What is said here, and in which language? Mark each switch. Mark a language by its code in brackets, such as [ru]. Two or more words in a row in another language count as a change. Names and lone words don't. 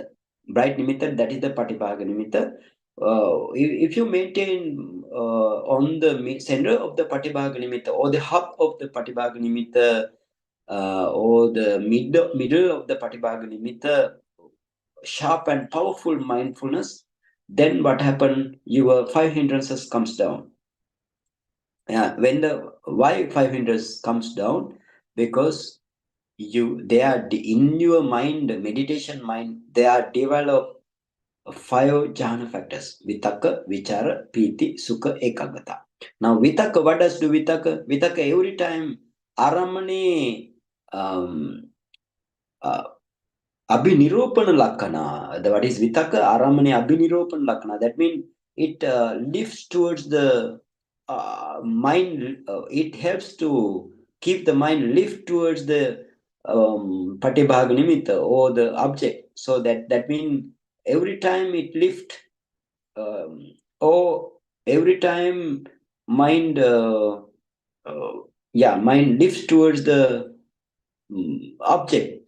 [en] Bright nimitta, that is the [pi] patibhaga nimitta. [en] If you maintain on the center of the [pi] patibhaga nimitta [en] or the hub of the [pi] patibhaga nimitta [en] or the middle of the [pi] patibhaga nimitta, [en] sharp and powerful mindfulness, then what happened? Your five hindrances comes down. When the why 500 comes down, because they are in your mind, meditation mind, they are developed five jhana factors: [pi] vitaka, vichara, piti, sukha, ekagata. [en] Now vitaka, what does do vitaka? [pi] Vitaka [en] every time [pi] aramane uh, abhinirupana lakkhana. [en] What is vitaka? [pi] Aramane abhinirupana lakkhana. [en] That means it lifts towards the mind. It helps to keep the mind lift towards the patibhaga nimitta or the object. So that means every time it lift, or every time mind, mind lifts towards the object.